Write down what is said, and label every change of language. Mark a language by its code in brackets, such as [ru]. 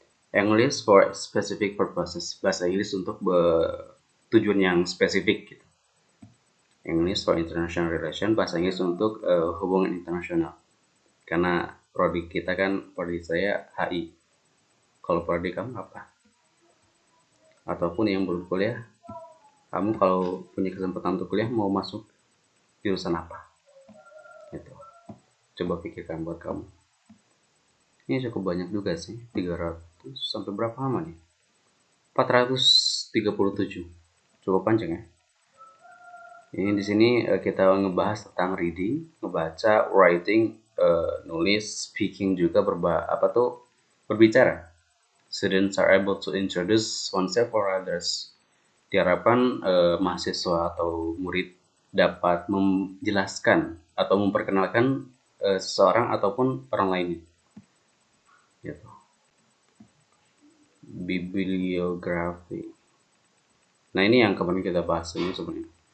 [en] English for specific purposes. [id] Bahasa Inggris untuk tujuan yang spesifik gitu. [en] English for International Relations, [id] bahasa Inggris untuk hubungan internasional. Karena prodi kita kan, prodi saya HI. Kalau prodi kamu apa? Ataupun yang belum kuliah, kamu kalau punya kesempatan untuk kuliah mau masuk jurusan apa? Gitu. Coba pikirkan buat kamu. Ini cukup banyak juga sih, 300 sampai berapa lama nih? 437. Cukup panjang ya. Ini di sini kita ngebahas tentang reading, ngebaca, writing, nulis, speaking juga berbicara. [en] Students are able to introduce oneself or others. [id] Diharapkan mahasiswa atau murid dapat menjelaskan atau memperkenalkan seseorang ataupun orang lainnya. Gitu. Bibliografi. Nah ini yang kemarin kita bahas ini sebenarnya.